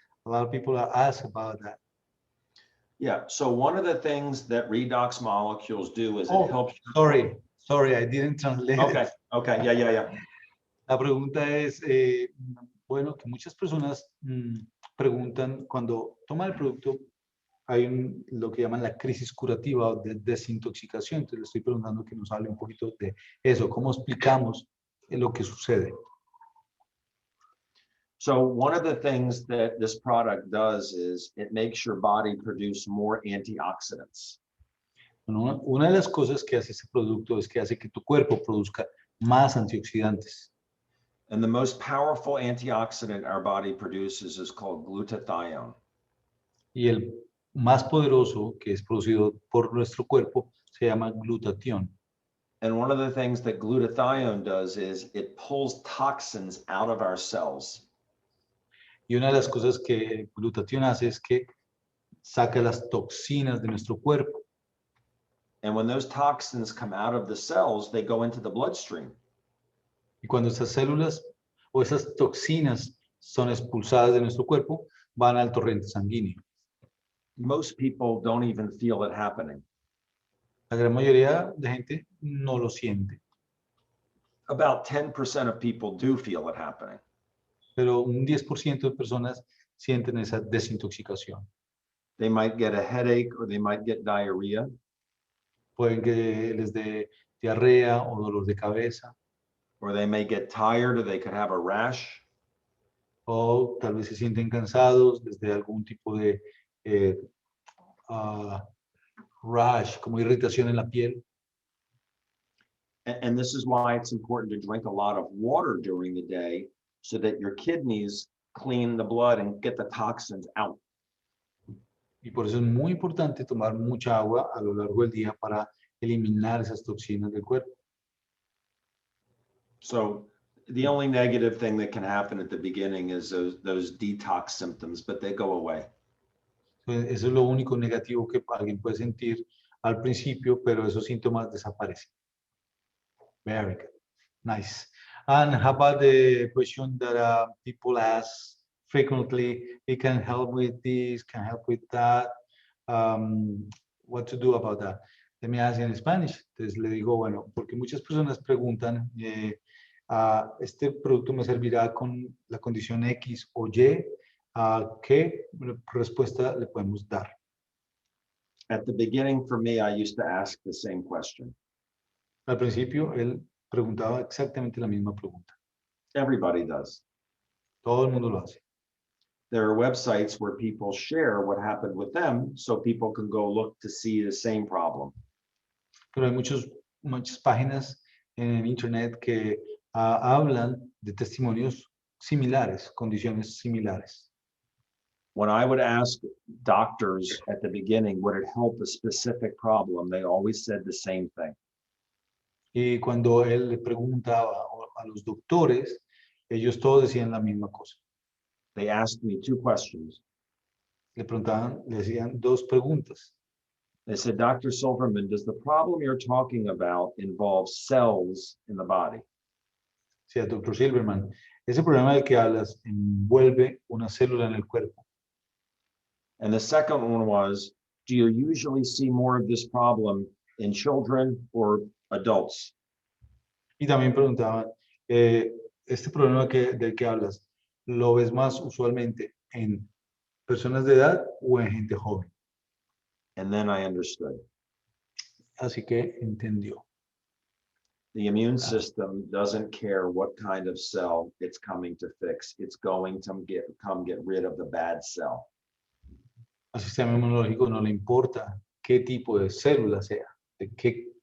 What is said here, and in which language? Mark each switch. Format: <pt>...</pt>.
<en>A lot of people are asked about that. Yeah. So one of the things that redox molecules do is it helps. Sorry, I didn't translate. Okay. Yeah.</en> <es>La pregunta es, bueno, que muchas personas preguntan cuando toman el producto, hay lo que llaman la crisis curativa o de desintoxicación. Entonces le estoy preguntando que nos hable un poquito de eso, cómo explicamos lo que sucede.</es> <en>So one of the things that this product does is it makes your body produce more antioxidants.</en> <es>Bueno, una de las cosas que hace este producto es que hace que tu cuerpo produzca más antioxidantes.</es> <en>And the most powerful antioxidant our body produces is called glutathione.</en> <es>Y el más poderoso que es producido por nuestro cuerpo se llama glutatión.</es> <en>And one of the things that glutathione does is it pulls toxins out of our cells.</en> <es>Y una de las cosas que el glutatión hace es que saca las toxinas de nuestro cuerpo.</es> <en>And when those toxins come out of the cells, they go into the bloodstream.</en> <es>Y cuando esas células o esas toxinas son expulsadas de nuestro cuerpo, van al torrente sanguíneo.</es> <en>Most people don't even feel it happening.</en> <es>La gran mayoría de gente no lo siente,</es> <en>About 10% of people do feel it happening.</en> <es>pero un 10% de personas sienten esa desintoxicación.</es> <en>They might get a headache or they might get diarrhea.</en> <es>Pueden que les dé diarrea o dolor de cabeza,</es> <en>Or they may get tired or they could have a rash.</en> <es>o tal vez se sienten cansados, les dé algún tipo de rash, como irritación en la piel.</es> <en>And this is why it's important to drink a lot of water during the day so that your kidneys clean the blood and get the toxins out.</en> <es>Y por eso es muy importante tomar mucha agua a lo largo del día para eliminar esas toxinas del cuerpo.</es> <en>So the only negative thing that can happen at the beginning is those detox symptoms, but they go away.</en> <es>Entonces, eso es lo único negativo que alguien puede sentir al principio, pero esos síntomas desaparecen.</es> <en>Very good. Nice. And how about the question that people ask frequently? It can help with this, can help with that. What to do about that? Let me ask in Spanish.</en> <es>Entonces le digo, bueno, porque muchas personas preguntan, ¿este producto me servirá con la condición X o Y? ¿Qué respuesta le podemos dar?</es> <en>At the beginning, for me, I used to ask the same question.</en> <es>Al principio, él preguntaba exactamente la misma pregunta.</es> <en>Everybody does.</en> <es>Todo el mundo lo hace.</es> <en>There are websites where people share what happened with them so people can go look to see the same problem.</en> <es>Pero hay muchas páginas en Internet que hablan de testimonios similares, condiciones similares.</es> <en>When I would ask doctors at the beginning, would it help a specific problem? They always said the same thing.</en> <es>Y cuando él le preguntaba a los doctores, ellos todos decían la misma cosa.</es> <en>They asked me two questions.</en> <es>Le preguntaban, le hacían dos preguntas.</es> <en>They said, Dr. Silverman, does the problem you're talking about involve cells in the body?</en> <es>O sea, doctor Silverman, ese problema del que hablas envuelve una célula en el cuerpo.</es> <en>And the second one was, do you usually see more of this problem in children or adults?</en> <es>Y también preguntaban, este problema del que hablas, ¿lo ves más usualmente en personas de edad o en gente joven?</es> <en>And then I understood.</en> <es>Así que entendió.</es> <en>The immune system doesn't care what kind of cell it's coming to fix. It's going to get rid of the bad cell.</en> <es>Al sistema inmunológico no le importa qué tipo de célula sea, de qué</es>